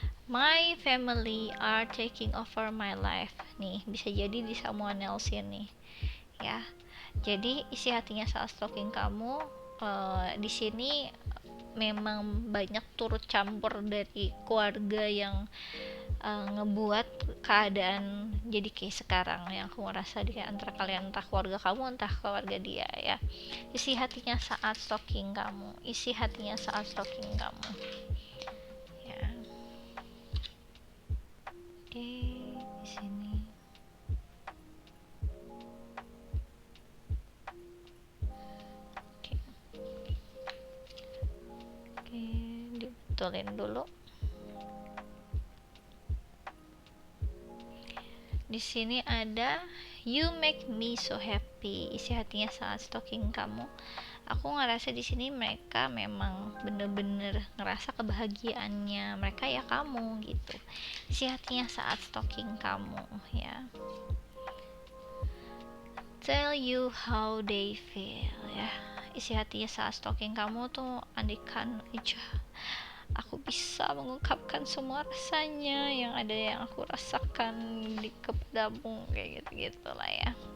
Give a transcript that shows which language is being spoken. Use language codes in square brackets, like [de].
[en] My family are taking over my life. [id] Nih, bisa jadi di someone else nih. Ya. Jadi isi hatinya saat stalking kamu di sini memang banyak turut campur dari keluarga yang ngebuat keadaan jadi kayak sekarang yang aku ngerasa dia antara kalian, entah keluarga kamu entah keluarga dia ya. Isi hatinya saat stalking kamu, isi hatinya saat stalking kamu ya. Oke, di sini. Oke, dibetulin dulu. Di sini ada you make me so happy. Isi hatinya saat stalking kamu. Aku ngerasa di sini mereka memang bener-bener ngerasa kebahagiaannya mereka ya kamu gitu. Isi hatinya saat stalking kamu ya. [en] Tell you how they feel ya. [id] Isi hatinya saat stalking kamu tuh, andikan aja aku bisa mengungkapkan semua rasanya yang ada yang aku rasakan di kepadamu, kayak gitu lah ya.